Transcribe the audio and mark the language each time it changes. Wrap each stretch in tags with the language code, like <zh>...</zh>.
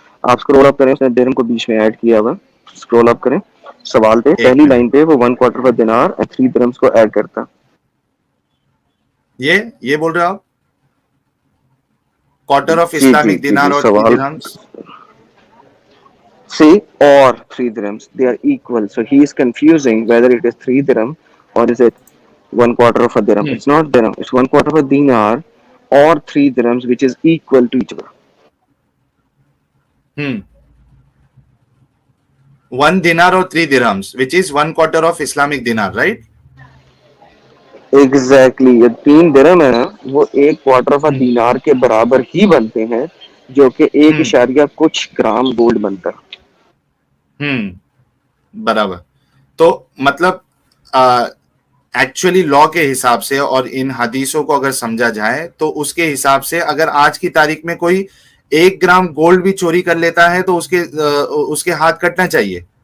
<hi>आप scroll up करें, उसने दिरहम को बीच में ऐड किया हुआ. स्क्रॉल अप करें, सवाल पे पहली लाइन पे वो</hi> <en>1/4 of a dinar and 3 dirhams</en> <hi>को ऐड करता. ये बोल रहे हो आप? क्वार्टर ऑफ इस्लामिक दिनार और 3 dirhams.</hi> <en>See, or 3 dirhams, they are equal. So he is confusing whether it is 3 dirham or is it 1/4 of a dirham. It's not dirham, it's 1/4 of a dinar or 3 dirhams, which is equal to each other. 1 dinar or 3 dirhams, which is 1/4 of Islamic dinar, right? Exactly.</en> <hi>ये 3 dirham है ना, वो</hi> <en>1/4 of a dinar</en> <hi>के बराबर ही बनते हैं, जो कि 1 कुछ ग्राम गोल्ड बनता है. बराबर. तो मतलब एक्चुअली लॉ के हिसाब से और इन हदीसों को अगर समझा जाए तो उसके हिसाब से अगर आज की तारीख में कोई 1 ग्राम गोल्ड भी चोरी कर लेता है तो उसके हाथ कटना चाहिए.</hi>